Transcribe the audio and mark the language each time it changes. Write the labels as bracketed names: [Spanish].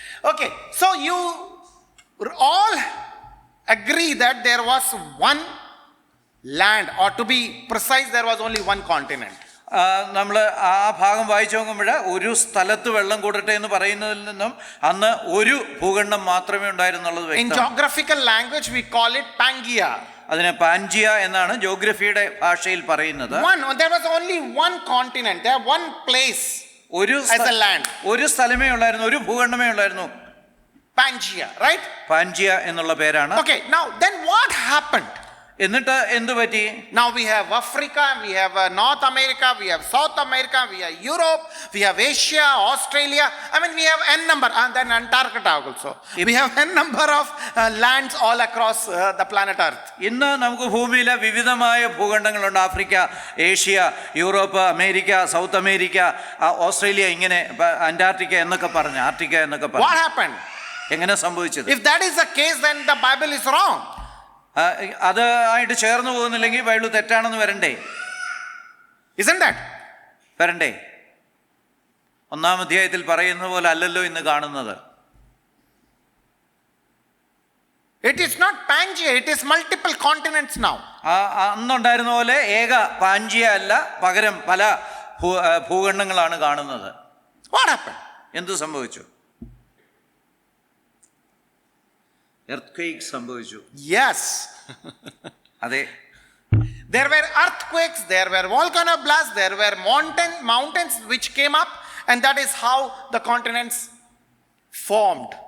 [English] Okay, so you all agree that there was one land, or to be precise, there was only one continent. [Malayalam] നമ്മൾ ആ ഭാഗം വായിച്ചു നോക്കുമ്പോൾ ഒരു സ്ഥലത്ത് വെള്ളം കൂടട്ടെ എന്ന് പറയുന്നതിൽ നിന്നും അന്ന് ഒരു ഭൂഖണ്ഡം മാത്രമേ ഉണ്ടായിരുന്നുള്ളത്. [English] In geographical language we call it Pangaea. [Malayalam] അതിനെ പാൻജിയ എന്നാണ് ജോഗ്രഫിയുടെ ഭാഷയിൽ പറയുന്നത്. [English] There was only one continent, there one place as a land. [Malayalam] ഒരു സ്ഥലമേ ഉള്ളായിരുന്നു, ഒരു ഭൂഖണ്ഡമേ ഉള്ളായിരുന്നു. [English] Pangaea, right? [Malayalam] പാൻജിയ എന്നുള്ള പേരാണ്. [English] Okay, now then what happened? [Malayalam] എന്നിട്ട് എന്തു പറ്റി? [English] Now we have Africa, we have North America, we have South America, we have Europe, we have Asia, Australia. I mean, we have n number, and then Antarctica also. We have n number of lands all across the planet Earth. [Malayalam] ഇന്ന് നമുക്ക് ഭൂമിയിലെ വിവിധമായ ഭൂഖണ്ഡങ്ങളുണ്ട്. Africa, Asia, Europe, America, south America, Australia, ഇങ്ങനെ Antarctica എന്നൊക്കെ പറഞ്ഞ്, ആർട്ടിക്ക എന്നൊക്കെ പറഞ്ഞു. [English] What happened? [Malayalam] എങ്ങനെ സംഭവിച്ചത്? [English] If that is the case, then the Bible is wrong. [Malayalam] അത് ആയിട്ട് ചേർന്ന് പോകുന്നില്ലെങ്കിൽ ബൈബിൾ തെറ്റാണെന്ന് വരണ്ടേ? [English] Isn't that? [Malayalam] വരണ്ടേ? 1-ാം അധ്യായത്തിൽ പറയുന്ന പോലെ അല്ലല്ലോ ഇന്ന് കാണുന്നത്. [English] It is not Pangaea, it is multiple continents now. [Malayalam] അന്നുണ്ടായിരുന്ന പോലെ ഏക പാൻജിയ അല്ല, പകരം പല ഭൂഖണ്ഡങ്ങളാണ് കാണുന്നത്. [English] What happened? [Malayalam] എന്തു സംഭവിച്ചു? earthquake സംഭവിച്ചു. [English] Yes. [Malayalam] അതെ. [English] There were earthquakes, there were volcano blasts, there were mountains which came up, and that is how the continents formed.